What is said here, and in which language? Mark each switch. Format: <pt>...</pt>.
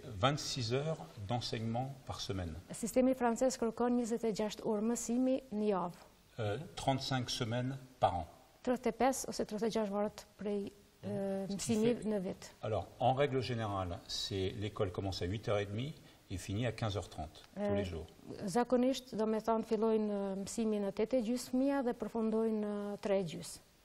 <fr>26 heures d'enseignement par semaine.</fr> <sq>Sistemi francez kërkon 26 orë mësimi në javë.</sq> <fr>35 semaines par an.</fr> <sq>35 ose 36 varet prej mësimi në vit.</sq> <fr>Alors, en règle générale, l'école commence à 8h30 et finit à 15h30 tous les jours.</fr> <sq>Zakonisht, do me thonë, fillojnë mësimin në 8:30 fëmija dhe përfundojnë në 3:30.</sq>